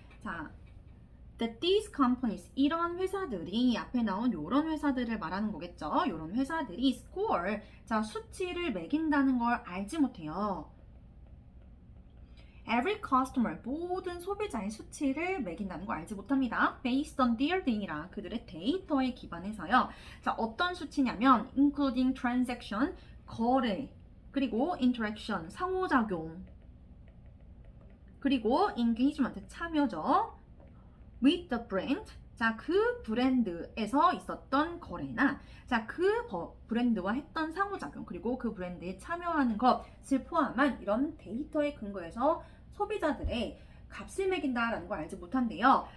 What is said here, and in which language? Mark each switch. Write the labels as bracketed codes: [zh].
[ko] 자, [en] that these companies, [ko] 이런 회사들이 앞에 나온 이런 회사들을 말하는 거겠죠. 이런 회사들이 score, 자, 수치를 매긴다는 걸 알지 못해요. [en] Every customer, [ko] 모든 소비자의 수치를 매긴다는 걸 알지 못합니다. [en] Based on their data, [ko] 그들의 데이터에 기반해서요. 자, 어떤 수치냐면 [en] including transaction, [ko] 거래, 그리고 interaction, 상호작용, 그리고 engagement, 참여죠. [en] with the brand, [ko] 자, 그 브랜드에서 있었던 거래나 자, 그 브랜드와 했던 상호작용, 그리고 그 브랜드에 참여하는 것을 포함한 이런 데이터에 근거해서 소비자들의 값을 매긴다라는 걸 알지 못한대요.